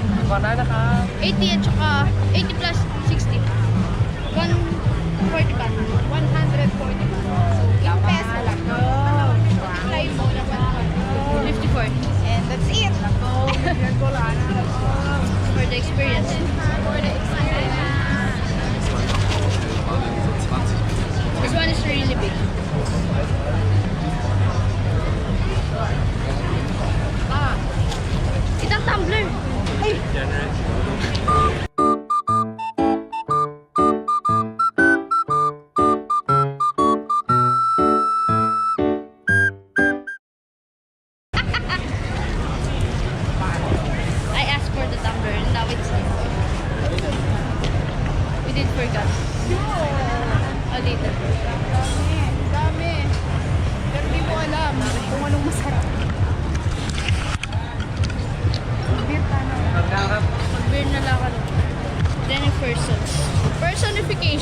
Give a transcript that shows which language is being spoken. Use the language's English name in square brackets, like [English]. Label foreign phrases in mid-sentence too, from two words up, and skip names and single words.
[Thai] ก่อนได้นะครับ [Filipino] 80 at saka 80 plus 60. 140 baht. 140 baht. So, [English] in peso [Filipino] lang. Apply mo na 54. [English] And that's it. For the experience. For the experience. This one is really big. [Filipino] Itang tumbler. Ay! [English] I asked for the tumbler and now it's we did forgot. [Filipino] Oh, dito. Dami. Pero di mo alam kung anong masarap. Beer ka na. Mag-beer na lang ako. Then yung persons. Personification.